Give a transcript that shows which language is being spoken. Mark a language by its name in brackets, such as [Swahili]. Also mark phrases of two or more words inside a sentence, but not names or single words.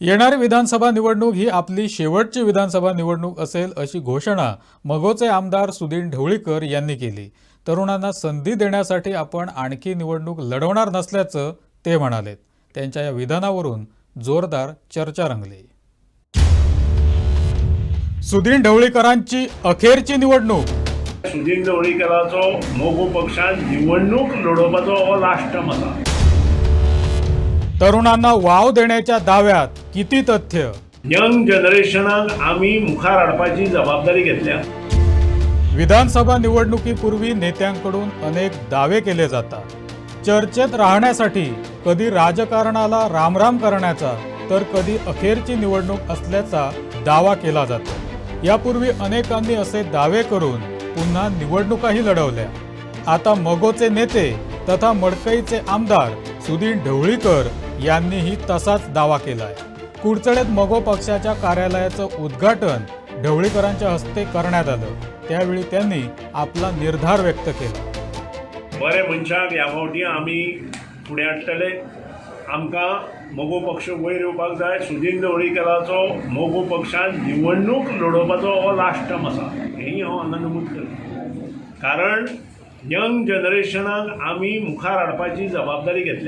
[Marathi] येणारी विधानसभा निवडणूक ही आपली शेवटची विधानसभा निवडणूक असेल अशी घोषणा मगोचे आमदार सुदीन ढवळीकर यांनी केली. तरुणांना संधी देण्यासाठी आपण आणखी निवडणूक लढवणार नसल्याचं ते म्हणाले. त्यांच्या या विधानावरून जोरदार चर्चा रंगली. सुदीन ढवळीकरांची अखेरची निवडणूक. [Konkani] सुदीन ढवळीकराचो मोगो पक्षान निवडणूक लढोवपाचो हो [English] last time [Konkani] आसा. [Marathi] तरुणांना वाव देण्याच्या दाव्यात किती तथ्य. [English] young generationाक [Konkani] आमी मुखार हाडपाची जबाबदारी घेतल्या. [Marathi] विधानसभा निवडणुकीपूर्वी नेत्यांकडून अनेक दावे केले जातात. चर्चेत राहण्यासाठी कधी राजकारणाला रामराम करण्याचा तर कधी अखेरची निवडणूक असल्याचा दावा केला जातो. यापूर्वी अनेकांनी असे दावे करून पुन्हा निवडणुकाही लढवल्या. आता मगोचे नेते तथा मडकईचे आमदार सुदीन ढवळीकर यांनीही तसाच दावा केलाय. कुडचडेत मगो पक्षाच्या कार्यालयाचं उद्घाटन ढवळीकरांच्या हस्ते करण्यात आलं. त्यावेळी त्यांनी आपला निर्धार व्यक्त केला. [Konkani] बरे मनशाक ह्या फावटी आमी फुडें हाडटले. आमकां मोगो पक्ष वयर येवपाक जाय. सुदीन ढवळीकराचो मोगो पक्षान निवडणूक लढोवपाचो हो [English] last time [Konkani] आसा. हेंय हांव हांगा नमूद करता. कारण [English] young generationाक [Konkani] आमी मुखार हाडपाची जबाबदारी घेतल्या.